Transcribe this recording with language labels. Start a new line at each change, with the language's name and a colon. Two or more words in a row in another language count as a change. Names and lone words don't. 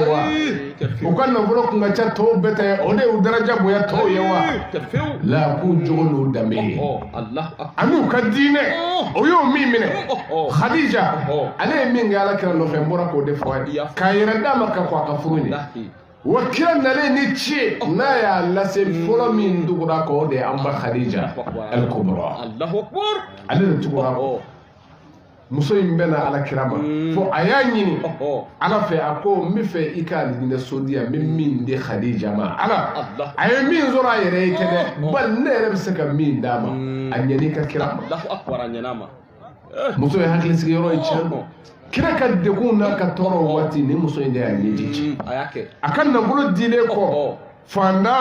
Bambara: wa o ka nafolo kun ka ca tɔw bɛɛ ta ye o de ye o daraja bonya tɔw ye wa la k'u jogo n'u danbe ye ani u ka diinɛ o y'o min minɛ Khadija ale ye min kɛ Alakira nɔfɛ n bɔra k'o de fɔ a ye k'a yɛrɛ d'a ma ka kɔn a ka furu ɲɛ wa kira nalen ni ci ye n'a y'a lase fɔlɔ min tugura kɔ o de ye an ba Khadija al-Kubra ale de tugura kɔ muso in bɛna Alakira ma fo a y'a ɲini Ala fɛ a ko n bɛ fɛ i ka alijinɛ so di yan n bɛ min di Khadija ma Ala a ye min sɔrɔ a yɛrɛ ye tɛ dɛ bali ne yɛrɛ bɛ se ka min d'a ma a ɲɛn'i ka kira ma muso ye hakilisigiyɔrɔ ye tiɲɛ don kira ka degun n'a ka tɔɔrɔ waati ni muso in de y'a ɲɛji ci a ka nafolo dilen kɔ fantan